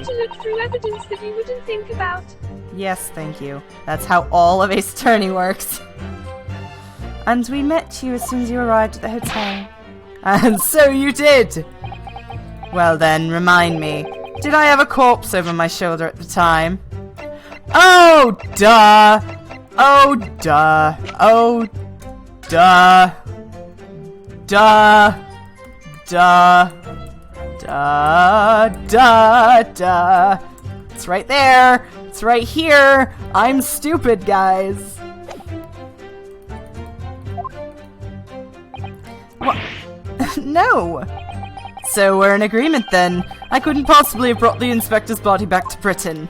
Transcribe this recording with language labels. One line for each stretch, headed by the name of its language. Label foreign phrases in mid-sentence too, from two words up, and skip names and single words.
English: You have to look through evidence that you wouldn't think about. Yes, thank you. That's how all of Ace Attorney works. And we met you as soon as you arrived at the hotel. And so you did! Well then, remind me, did I have a corpse over my shoulder at the time? Oh, duh! Oh, duh! Oh, duh! Duh! Duh! Duh! Duh! Duh! It's right there! It's right here! I'm stupid, guys! What? No! So we're in agreement then. I couldn't possibly have brought the inspector's body back to Britain.